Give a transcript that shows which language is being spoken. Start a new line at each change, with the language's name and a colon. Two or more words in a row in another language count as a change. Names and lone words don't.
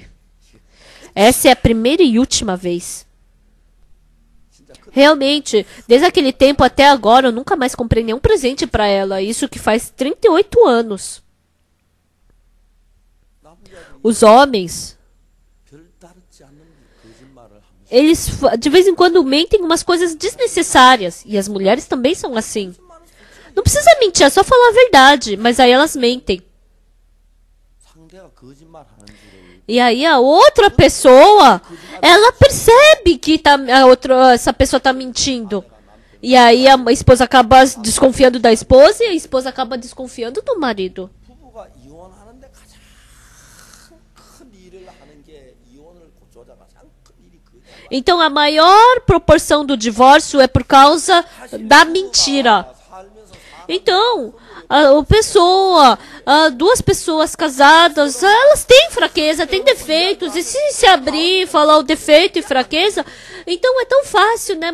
Portuguese: Essa é a primeira e última vez. Realmente, desde aquele tempo até agora, eu nunca mais comprei nenhum presente pra ela. Isso que faz 38 anos. Os homens
Korean: 뜻다르지 않는 거짓말을 하면서
Portuguese: Eles de vez em quando mentem umas coisas desnecessárias. E as mulheres também são assim. Não precisa mentir, é só falar a verdade. Mas aí elas mentem.
Korean: 상대가 거짓말하는 줄을
Portuguese: E aí a outra pessoa, ela percebe que essa pessoa está mentindo. E aí a esposa acaba desconfiando da esposa e a esposa acaba desconfiando do marido.
Korean: 부부가 이혼하는데 가장 큰 일을 하는 게 이혼을 고쳐자가 가장 큰 일이 거짓말.
Portuguese: Então a maior proporção do divórcio é por causa da mentira.
Korean: 살면서
Portuguese: Então, duas pessoas casadas, elas têm fraqueza, têm defeitos, e se abrir, falar o defeito e fraqueza, então é tão fácil, né?